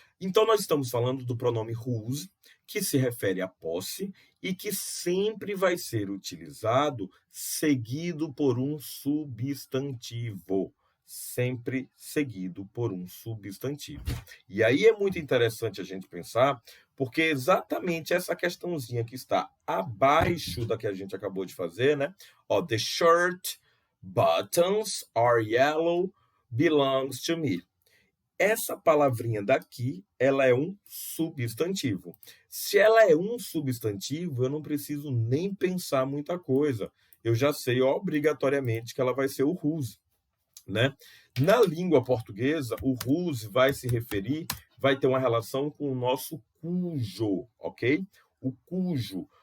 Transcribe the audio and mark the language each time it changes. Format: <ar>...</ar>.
<pt>Então, nós estamos falando do pronome whose, que se refere à posse e que sempre vai ser utilizado seguido por um substantivo. Sempre seguido por um substantivo. E aí é muito interessante a gente pensar, porque exatamente essa questãozinha que está abaixo da que a gente acabou de fazer, né?</pt> <en>Ó, the shirt buttons are yellow belongs to me.</en> <pt>Essa palavrinha daqui, ela é um substantivo. Se ela é um substantivo, eu não preciso nem pensar muita coisa. Eu já sei obrigatoriamente que ela vai ser o whose, né? Na língua portuguesa, o whose vai se referir, vai ter uma relação com o nosso cujo, ok? O cujo.</pt>